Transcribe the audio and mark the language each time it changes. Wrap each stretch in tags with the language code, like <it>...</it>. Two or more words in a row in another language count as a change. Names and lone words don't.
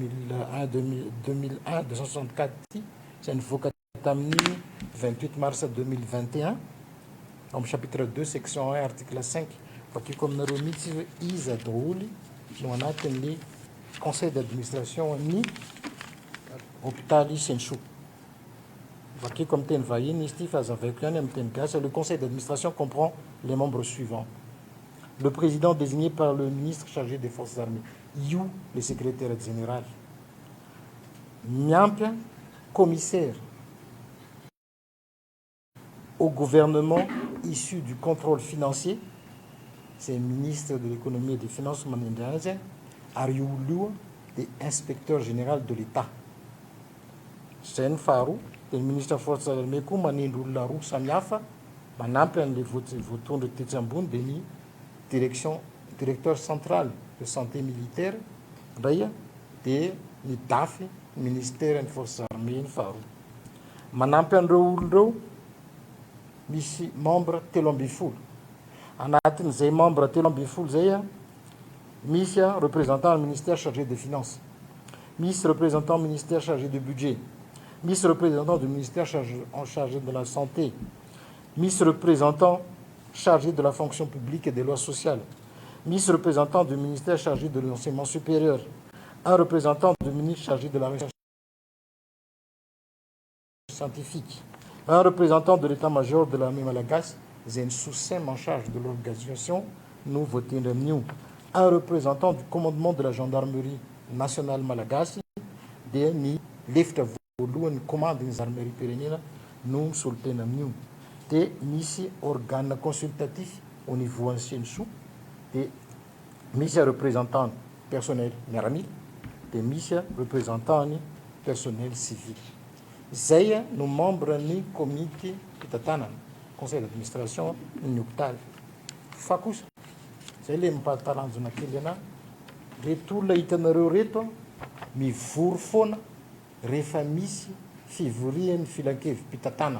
<mg>2001-264 ty izay nivoaka tamin'ny 28 mars 2021 amin'ny</mg> <fr>chapitre 2 section 1 article 5</fr> <mg>vakiko aminareo mihitsy hoe iza daholy no anatin'ny</mg> <fr>conseil d'administration</fr> <mg>ny hôpitaly Senso. Vakiko amin'ny teny vahiny izy ty fa azavaiko ihany amin'ny teny gasy.</mg> <fr>Le conseil d'administration comprend les membres suivants: le président désigné par le ministre chargé des forces armées, io le secrétaire général, miampy commissaire au gouvernement issu du contrôle financier, c'est le ministre de l'économie et des finances</fr> <mg>manindry azy, ary io</mg> <fr>de inspecteur général de l'État.</fr> <mg>Zay ny faharoa. De</mg> <fr>ministre forces armées</fr> <mg>koa manindry olona roa samihafa manampy an'le voatondro tetsy ambony de ny</mg> <fr>directeur central de santé militaire</fr> <mg>ndray de ny DAF ministère ny forces armées ny faharoa. Manampy an'ireo olon'ireo misy membre telo amby folo. Anatin'izay</mg> <fr>membre</fr> <mg>telo amby folo zay misy</mg> <fr>représentant ministère chargé des finances, misy représentant ministère chargé du budget, misy représentant du ministère chargé de la santé, misy représentant chargé de la fonction publique et des lois sociales, misy représentant du ministère chargé de l'enseignement supérieur, un représentant du ministre chargé de la recherche scientifique, un représentant de l'état-major de l'armée malagasy,</fr> <mg>zay ny</mg> <fr>sous-sem en charge de</fr> <mg>l'organisation no voatendry amin'io,</mg> <fr>un représentant du commandement de la gendarmerie nationale malagasy,</fr> <mg>de ny lefitra voalohany commande ny gendarmerie pirenena no misolitena amin'io, de misy organe consultatif</mg> <fr>au niveau</fr> <mg>an'ny Senso, de misy représentant personnel miaramila, de misy représentant ny</mg> <fr>personnel civil.</fr> <mg>Zay no membre ny comité fitantanana</mg> <fr>conseil d'administration</fr> <mg>ny hôpitaly. Fa kosa zay le mampahatalanjona kely ana, reto olona hitanareo reto mivory foana rehefa misy fivorian'ny filankevim-pitantanana.</mg>